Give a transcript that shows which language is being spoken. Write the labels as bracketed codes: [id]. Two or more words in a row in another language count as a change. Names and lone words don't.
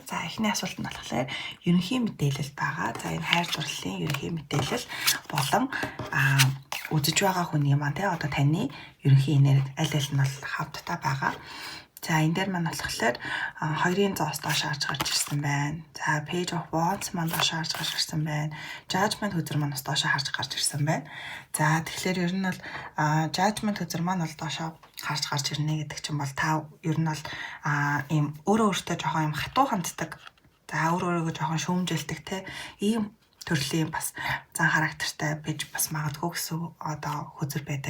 [mn] За эхний асуулт нь болохоор ерөнхий мэдээлэл байгаа. За энэ хайр дурлалын ерөнхий мэдээлэл болон үзэж байгаа хүний маань те одоо таны ерөнхий энерги аль нь бол хавттай байгаа. За энэ дээр маань болохоор 2-ын зоос доош харж гарч ирсэн байна. За [en] page of wands [mn] маань доош харж гарч ирсэн байна. Judgment хөзөр маань бас доош харж гарч ирсэн байна. За тэгэхээр ер нь бол judgment хөзөр маань бол доош харж гарч ирнэ гэдэг чинь бол та ер нь бол ийм өөрөө өөртөө жоохон ийм хатуу ханддаг. За өөрийгөө жоохон шүүмжилдэг те ийм төрлийн бас зан характертай байж бас магадгүй гэсэн одоо хөзөр байдаг.